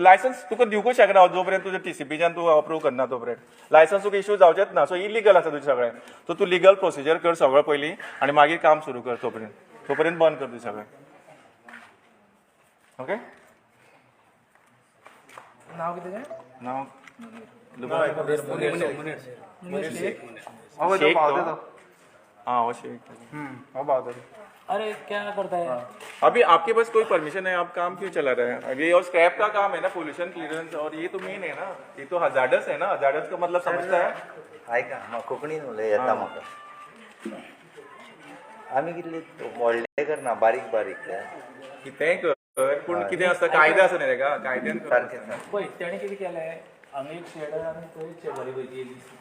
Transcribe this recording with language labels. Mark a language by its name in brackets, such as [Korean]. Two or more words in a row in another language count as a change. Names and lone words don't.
[Konkani] लायसन्स तुका दिवंकूच शकना जोपर्यंत तुजें TCPच्यान तूं अप्रूव्ह करना तोपर्यंत. लायसन्स तुका इश्यू जावचेंच ना. सो इलिगल आसा तुजें सगळें. सो तूं [English] legal procedure [Konkani] कर सगळं पयलीं आनी मागीर काम सुरू कर. तोपर्यंत बंद कर तुजें सगळें. ओके? नाव कितें? नाव शेख [Hindi] हाँ वो शेख. [Konkani] हो भाव [Hindi] अरे क्या करता है? अभी आपके पास कोई परमिशन है? आप काम क्यों चला रहे हैं अभी? और स्क्रैप का काम है ना, [English] pollution clearance, [Hindi] और ये तो मेन है ना. ये तो हजार्डस है ना. हजार्डस का मतलब समझता है? [Konkani] ऐका कोंकणीन उलय येता म्हाका. आमी कितले व्हडले करना, बारीक बारीक कितेंय कर, पूण कितें आसता कायदे आसा न्ही तेका, कायद्यान कर. सारकें पळय तेणे कितें केलें, हांगा एक शेड आनी थंय शेजारी पळय एक दिसली